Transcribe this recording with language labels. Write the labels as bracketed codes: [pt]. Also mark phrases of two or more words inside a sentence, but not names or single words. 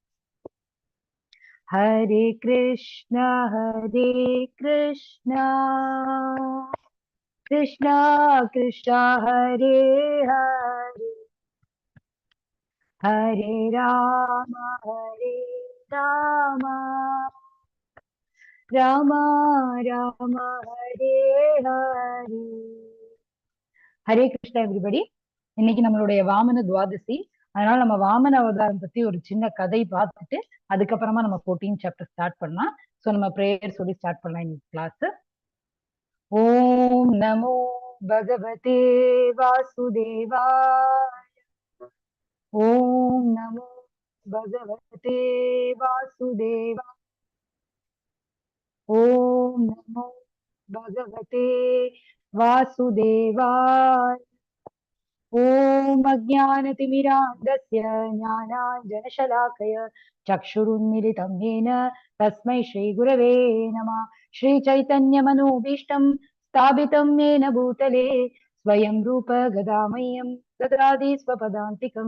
[sa] हरे कृष्णा कृष्णा कृष्णा हरे हरे। हरे राम राम राम हरे हरे। [ta] ஹரே கிருஷ்ணா எவ்ரிபடி. இன்னைக்கு நம்மளுடைய வாமன துவாதசி. அதனால நம்ம வாமன அவதாரம் பத்தி ஒரு சின்ன கதை பார்த்துட்டு அதுக்கப்புறமா நம்ம 14 [en] chapter start [ta] பண்ணலாம். ஸோ நம்ம ப்ரேயர் சொல்லி ஸ்டார்ட் பண்ணலாம் இன்னைக்கு கிளாஸ். [sa] ओम् नमो भगवते वासुदेवाय. ओम् नमो भगवते वासुदेवा. ओम् नमो भगवते वासुदेवाय। ॐ अज्ञानतिमिरान्धस्य ज्ञानाञ्जनशलाकय चक्षुरुन्मिलितं येन तस्मै श्रीगुरवे नमः। श्रीचैतन्यमनोभीष्टं स्थापितं येन भूतले स्वयं रूप गदामह्यं ददाति स्वपदान्तिकं।